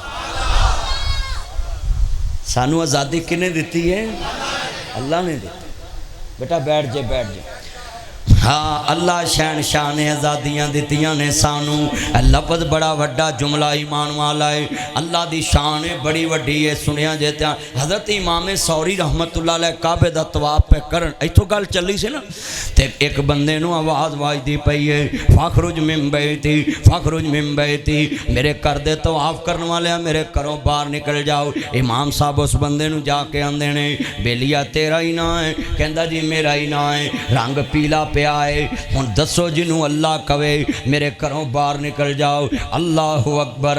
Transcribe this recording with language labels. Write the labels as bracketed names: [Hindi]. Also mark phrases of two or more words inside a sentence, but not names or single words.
[Punjabi] ਸਾਨੂੰ ਆਜ਼ਾਦੀ ਕਿਨ੍ਹੇ ਦੀ ਹੈ? ਅੱਲਾਹ ਨੇ ਦਿੱਤੀ। ਬੇਟਾ ਬੈਠ ਜਾ, ਬੈਠ ਜਾ। ਹਾਂ ਅੱਲਾਹ ਸ਼ਹਿਨਸ਼ਾਹ ਨੇ ਆਜ਼ਾਦੀਆਂ ਦਿੱਤੀਆਂ ਨੇ ਸਾਨੂੰ। ਲਫ਼ਜ਼ ਬੜਾ ਵੱਡਾ ਜੁਮਲਾ ਈਮਾਨ ਵਾਲਾ ਹੈ, ਅੱਲਾਹ ਦੀ ਸ਼ਾਨ ਹੈ ਬੜੀ ਵੱਡੀ ਹੈ। ਸੁਣਿਆ ਜੇ ਤਿਆ ਹਜ਼ਰਤ ਇਮਾਮ ਸੌਰੀ [Arabic] رحمة الله عليه [Punjabi] ਕਾਬੇ ਦਾ ਤਵਾਫ਼ ਪਏ ਕਰਨ, ਇੱਥੋਂ ਗੱਲ ਚੱਲੀ ਸੀ ਨਾ, ਤੇ ਇਕ ਬੰਦੇ ਨੂੰ ਆਵਾਜ਼ ਵੱਜਦੀ ਪਈ ਹੈ, [Arabic] فاخرج من بيتي، فاخرج من بيتي, [Punjabi] ਮੇਰੇ ਘਰ ਦੇ ਤਵਾਫ਼ ਕਰਨ ਵਾਲੇ ਮੇਰੇ ਘਰੋਂ ਬਾਹਰ ਨਿਕਲ ਜਾਓ। ਇਮਾਮ ਸਾਹਿਬ ਉਸ ਬੰਦੇ ਨੂੰ ਜਾ ਕੇ ਆਂਹਦੇ ਨੇ, ਬੇਲੀਆ ਤੇਰਾ ਹੀ ਨਾਂ ਹੈ? ਕਹਿੰਦਾ ਜੀ ਮੇਰਾ ਹੀ ਨਾਂ ਹੈ, ਰੰਗ ਪੀਲਾ ਪਿਆ ਹੈ, ਹੁਣ ਦੱਸੋ ਜਿਨ੍ਹੂੰ ਅੱਲਾਹ ਕਵੇ ਮੇਰੇ ਘਰੋਂ ਬਾਹਰ ਨਿਕਲ ਜਾਓ। [Arabic] الله أكبر.